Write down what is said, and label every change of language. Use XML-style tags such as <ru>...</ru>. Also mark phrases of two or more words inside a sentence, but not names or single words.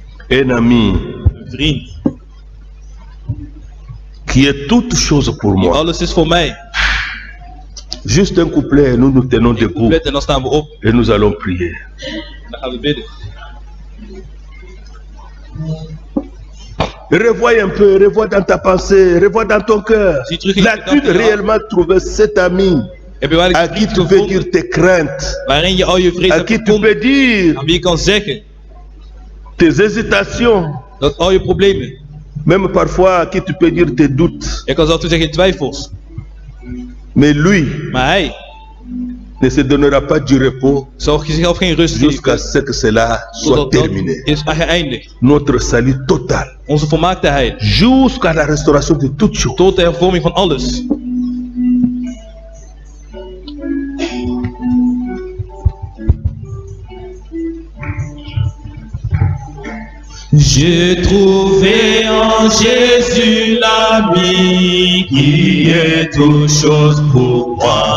<fr>un ami</fr> <nl>Een vriend.</nl> <fr>qui est toute chose pour</fr> <nl>Die</nl> <fr>moi.</fr> <nl>alles is voor mij.</nl> <fr>Juste un couplet, nous nous tenons debout</fr> <nl>Couplet en dan staan we op.</nl> <fr>et nous allons prier.</fr> <nl>Dan gaan we bidden.</nl> <fr>Revois un peu, revois dans ta pensée, revois dans ton cœur.</fr> <nl>Zie terug in je</nl> <fr>L'as-tu</fr> <nl>gedachten.</nl> <fr>réellement trouvé cet ami</fr> <nl>Heb je wel</nl> <fr>à</fr> <nl>eens</nl> <fr>qui</fr> <nl>iets</nl> <fr>tu peux</fr> <nl>gevonden</nl> <fr>dire tes craintes,</fr> <nl>waarin je al je vrees</nl> <fr>à</fr> <nl>hebt</nl> <fr>qui tu</fr> <nl>gevonden?</nl> <fr>peux dire</fr> <nl>Aan wie je kan zeggen</nl> <fr>tes hésitations,</fr> <nl>dat al je problemen.</nl> <fr>même parfois à qui tu peux dire tes doutes.</fr> <nl>Je kan zelfs toe zeggen twijfels.</nl> <fr>Mais lui</fr> <nl>Maar hij</nl> <fr>ne se donnera pas du repos</fr> <nl>zal zichzelf geen rust</nl> <fr>jusqu'à</fr> <nl>geven.</nl> <fr>ce que cela soit</fr> <nl>Totdat dat</nl> <fr>terminé.</fr> <nl>is geëindigd.</nl> <fr>Notre salut total,</fr> <nl>Onze volmaaktheid.</nl> <fr>jusqu'à la restauration de toutes choses.</fr> <nl>Tot de hervorming van alles.</nl> <fr>J'ai trouvé en Jésus l'ami qui est toute chose pour moi.</fr>